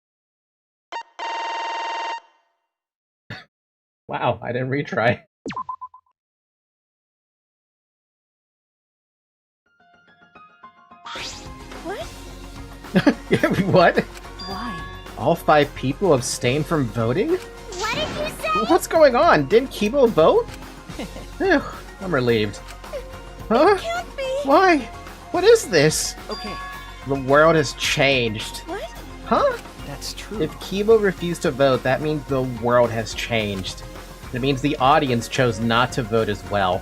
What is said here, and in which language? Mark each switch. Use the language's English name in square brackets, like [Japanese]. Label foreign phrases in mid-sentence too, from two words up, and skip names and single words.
[English] Wow, I didn't retry. What? What? Why? All 5 people abstained from voting? What did you say? What's going on? Didn't Keebo vote? Phew, I'm relieved. Huh? Can't be. Why? What is this? Okay, The world has changed. What? Huh? that's true. If Keebo refused to vote, that means the world has changed. It means the audience chose not to vote as well.